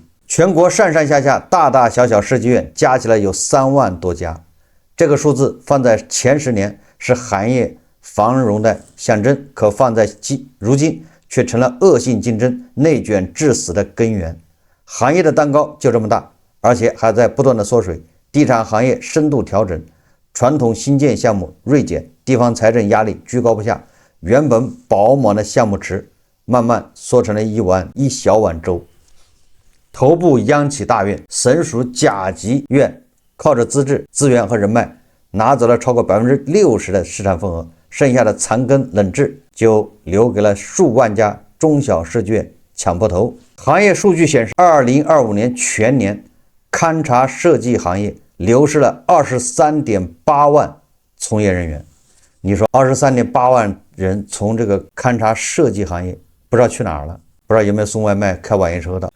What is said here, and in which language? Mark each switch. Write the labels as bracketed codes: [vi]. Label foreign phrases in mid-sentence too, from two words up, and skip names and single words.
[zh] 全國上上下下大大小小設計院加起來有3萬多家，這個數字放在前10年是行業繁榮的象徵，可放在如今卻成了惡性競爭、內卷致死的根源。行業的蛋糕就這麼大，而且還在不斷的縮水。地產行業深度調整，傳統新建項目銳減，地方財政壓力居高不下，原本飽滿的項目池慢慢缩成了一小碗粥。头部央企大院，省属甲级院，靠着资质、资源和人脉，拿走了超过60%的市场份額，剩下的残羹冷炙就留给了数万家中小设计院搶破頭。行業數據顯示，2025年全年勘察設計行業流失了23.8萬從業人員。你說23.8萬人從這個勘察設計行業不知道去哪兒了，不知道有沒有送外賣、開網約車的。